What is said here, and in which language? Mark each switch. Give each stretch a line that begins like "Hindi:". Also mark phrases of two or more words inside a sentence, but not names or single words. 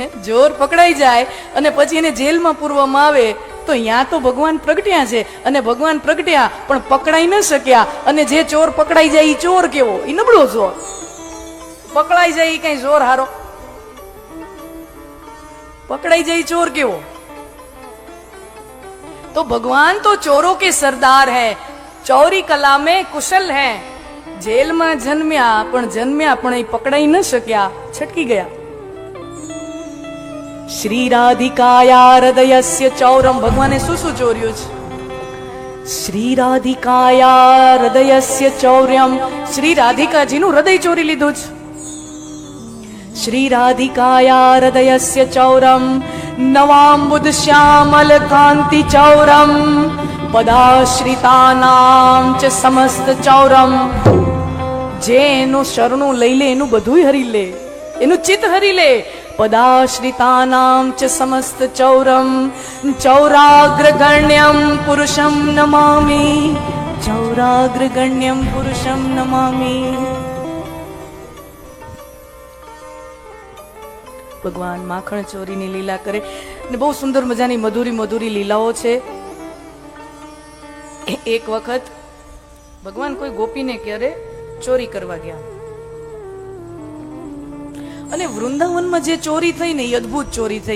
Gujarati: ચોર પકડાઈ જાય અને પછી એને જેલમાં પૂરવામાં આવે તો ત્યાં તો ભગવાન પ્રગટ્યા છે. અને ભગવાન પ્રગટ્યા પણ પકડાઈ ન શક્યા. અને જે ચોર પકડાઈ જાય એ ચોર કેવો? એ નબળો ચોર. પકડાઈ જાય એ કઈ જોર હારો? પકડાઈ જાય ચોર કેવો?
Hindi: तो भगवान तो चोरों के सरदार है, चोरी कला में कुशल है.
Gujarati: જેલ મેં જન્મ્યા પણ પકડાઈ ન શક્યા, છટકી ગયા.
Sanskrit: श्री राधिकाया हृदयस्य चौरम,
Gujarati: भगवाने શું ચોર્યું છે?
Sanskrit: શ્રી રાધિકાયા હૃદયસ્ય ચૌર્યમ,
Gujarati: શ્રી રાધિકાજીનું હૃદય ચોરી લીધું છે.
Sanskrit: श्री राधिकाया हृदयस्य चौरम नवाम्बुद श्यामल कांति चौरम पदाश्रितानां च समस्त चौरम.
Gujarati: જે એનું શરણું લઈ લે એનું બધું હરી લે, એનું ચિત્ત હરી લે.
Sanskrit: पदाश्रितानां च समस्त चौरम चौराग्रगण्यं पुरुषं नमामि, चौराग्रगण्यं पुरुषं नमामि.
Gujarati: ભગવાન માખણ ચોરીની લીલા કરે અને બહુ સુંદર મજાની મધુરી મધુરી લીલાઓ છે. એક વખત ભગવાન કોઈ ગોપીને ક્યારે ચોરી કરવા ગયા અને વૃંદાવનમાં જે ચોરી થઈ ને એ અદ્ભુત ચોરી થઈ.